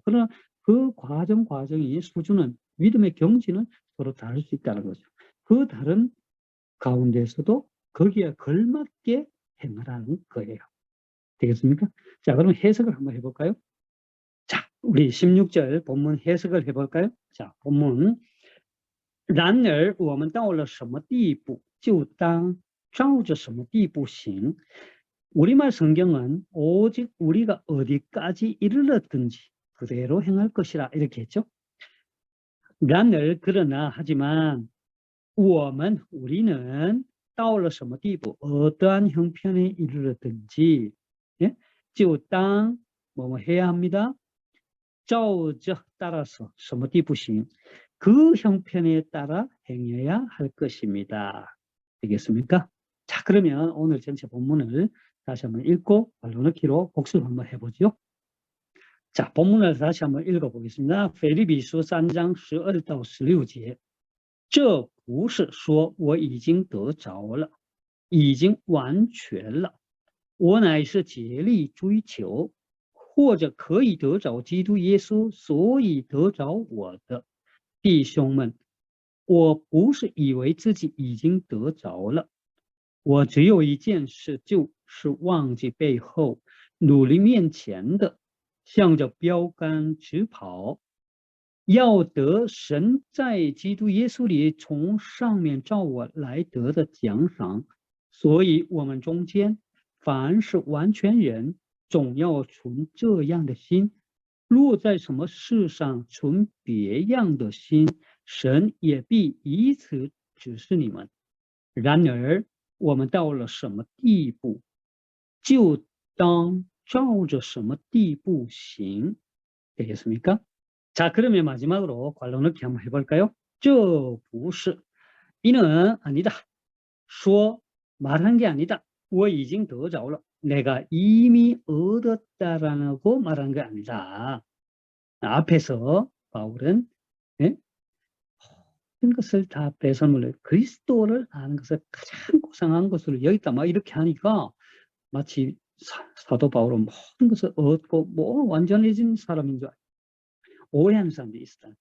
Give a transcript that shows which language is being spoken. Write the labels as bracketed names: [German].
[Korean] 그러나 그 과정이 수준은 믿음의 경지는 서로 다를 수 있다는 거죠. 그 다른 가운데서도 거기에 걸맞게 행하라는 거예요. 되겠습니까? 자, 그럼 해석을 한번 해볼까요? 자, 우리 16절 본문 해석을 해볼까요? 자, 본문 [Chinese] 然而我们到了什么地步，就当照着什么地步行. [Korean] 우리말 성경은 오직 우리가 어디까지 이르렀든지 그대로 행할 것이라 이렇게 했죠. [Chinese] 然而 [Korean] 그러나 하지만 [Chinese] 我们 [Korean] 우리는 [Chinese] 到了什么地步 [Korean] 어떠한 형편에 이르렀든지 예? [Chinese] 就当 [Korean] 뭐뭐 해야 합니다. [Chinese] 照着 [Korean] 따라서 [Chinese] 什么地步行. [Korean] 그 형편에 따라 행해야 할 것입니다. 되겠습니까? 자, 그러면 오늘 전체 본문을 다시 한번 읽고 발로넣기로 복습 한번 해보죠. 자, 본문을 다시 한번 읽어보겠습니다. [Chinese] 腓立比书 [Korean] 3장 [Chinese] 12到16节. 这不是说我已经得着了，已经完全了，我乃是竭力追求，或者可以得着基督耶稣，所以得着我的。弟兄们，我不是以为自己已经得着了，我只有一件事，就是忘记背后，努力面前的，向着标杆直跑，要得神在基督耶稣里从上面照我来得的奖赏。所以我们中间凡是完全人，总要存这样的心。若在什么事上存别样的心，神也必以此指示你们。然而我们到了什么地步，就当照着什么地步行. [Korean] 되겠습니까? 자, 그러면 마지막으로 관론넣기 한번 해볼까요? [Chinese] 这不是 [Korean] 이는 아니다. [Chinese] 说 [Korean] 말한 게 아니다. [Chinese] 我已经得着了. [Korean] 내가 이미 얻었다라고 말한 게 아니다. 앞에서 바울은 모든 것을 다 배설물로 그리스도를 아는 것을 가장 고상한 것으로 여기다 막 이렇게 하니까 마치 사도 바울은 모든 것을 얻고 뭐 완전해진 사람인 줄 오해하는 사람들이 있었다.